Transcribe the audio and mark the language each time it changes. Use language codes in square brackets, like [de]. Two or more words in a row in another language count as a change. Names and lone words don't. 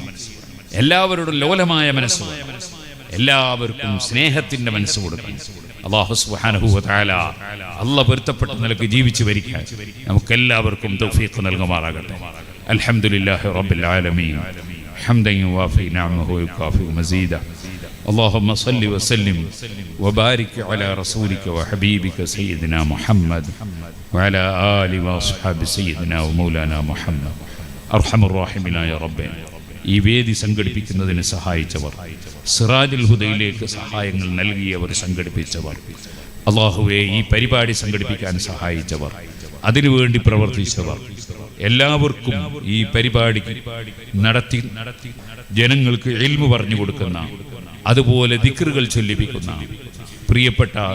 [ml] എല്ലാവരോടും ലോലമായ മനസ്സ് വേണം. എല്ലാവർക്കും സ്നേഹത്തിന്റെ മനസ്സ് കൊടുക്കണം. [ar] الله سبحانه وتعالى [ml] അല്ലാഹ് പൊരുത്തപ്പെട്ട നിലയ്ക്ക് ജീവിച്ചു വരിക്കാൻ നമുക്കെല്ലാവർക്കും തൗഫീഖ് നൽകുമാറാകട്ടെ. [ar] الحمد لله رب العالمين حمدا يوافي نعمه ويكافئ مزيده. اللهم صل وسلم وبارك على رسولك وحبيبك سيدنا محمد وعلى آل وأصحاب سيدنا ومولانا محمد. أرحم الراحمين يا رب. [ml] ഈ വേദി സംഘടിപ്പിക്കുന്നതിന് സഹായിച്ചവർ, സിറാജുൽ ഹുദയിലേക്ക് സഹായങ്ങൾ നൽകിയവർ, സംഘടിപ്പിച്ചവർ, അല്ലാഹുവേ ഈ പരിപാടി സംഘടിപ്പിക്കാൻ സഹായിച്ചവർ, അതിനുവേണ്ടി പ്രവർത്തിച്ചവർ, എല്ലാവർക്കും ഈ പരിപാടി നടത്തി ജനങ്ങൾക്ക് ഇൽമു പറഞ്ഞു കൊടുക്കുന്ന, അതുപോലെ ദിക്റുകൾ ചൊല്ലിപ്പിക്കുന്ന പ്രിയപ്പെട്ട